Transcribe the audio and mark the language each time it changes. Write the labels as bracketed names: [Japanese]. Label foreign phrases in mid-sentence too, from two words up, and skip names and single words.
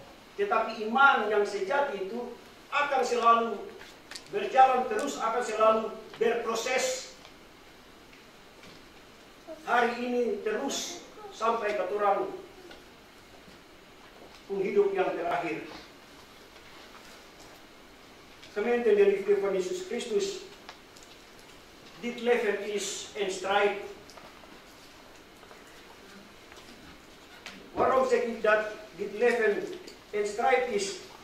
[Indonesian] Tetapi iman yang sejati itu akan selalu berjalan terus, akan selalu berproses. Hari ini terus sampai ke orang penghidup yang terakhir. [Dutch] Gemeente der liefde van Jezus Christus, dit leven is een strijd. Waarom zeg ik dat dit leven een strijd is?